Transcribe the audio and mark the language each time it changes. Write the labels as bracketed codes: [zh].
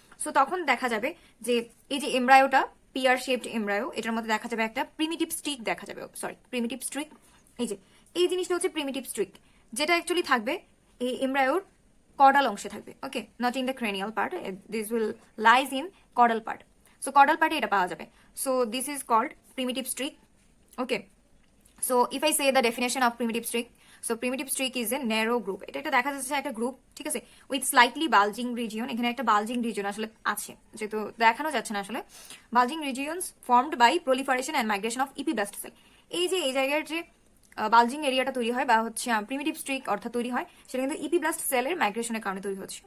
[bn] So তখন দেখা যাবে যে এই যে এমব্রায়োটা পিয়ার শেপড এমব্রায়ো, এটার মধ্যে দেখা যাবে একটা প্রিমিটিভ স্ট্রিক দেখা যাবে, প্রিমিটিভ স্ট্রিক। এই জিনিসটা হচ্ছে প্রিমিটিভ স্ট্রিক, যেটা অ্যাকচুয়ালি থাকবে এই এমব্রায়োর কর্ডাল অংশে থাকবে। [en] Okay, not in the cranial part, this will lies in chordal part. [bn] So caudal পার্টে এটা পাওয়া যাবে। [en] So this is called primitive streak. Okay, so if I say the definition of primitive streak, so primitive streak is a narrow group. [bn] এটা দেখা যাচ্ছে একটা group, ঠিক আছে, [en] With slightly bulging region. [bn] এখানে একটা বালজিং রিজিয়ন আসলে আছে, যেহেতু দেখানো যাচ্ছে না আসলে। [en] Bulging regions formed by proliferation and migration of epiblast cell. [bn] এই যে এই জায়গার যে বালজিং এরিয়াটা তৈরি হয় বা হচ্ছে প্রিমিটিভ স্ট্রিক অর্থাৎ তৈরি হয়, সেটা কিন্তু ইপিব্লাস্ট সেলের মাইগ্রেশনের কারণে তৈরি হচ্ছে।